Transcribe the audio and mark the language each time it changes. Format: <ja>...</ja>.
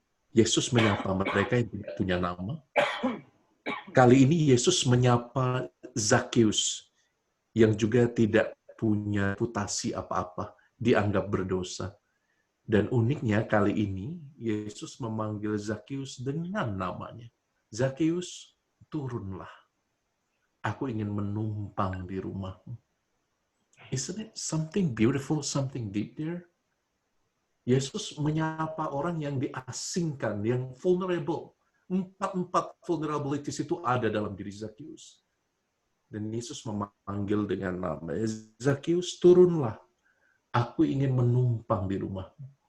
<id>Yesus menyapa mereka yang tidak punya nama. Kali ini Yesus menyapa Zakheus yang juga tidak punya reputasi apa-apa, dianggap berdosa. Dan uniknya kali ini Yesus memanggil Zakheus dengan namanya. Zakheus, turunlah. Aku ingin menumpang di rumahmu.</id> <en>Isn't it something beautiful, something deep there?</en> <id>Yesus menyapa orang yang diasingkan, yang vulnerable. Empat vulnerabilities itu ada dalam diri Zakheus. Dan Yesus memanggil dengan nama, Zakheus, turunlah. Aku ingin menumpang di rumahmu.</id>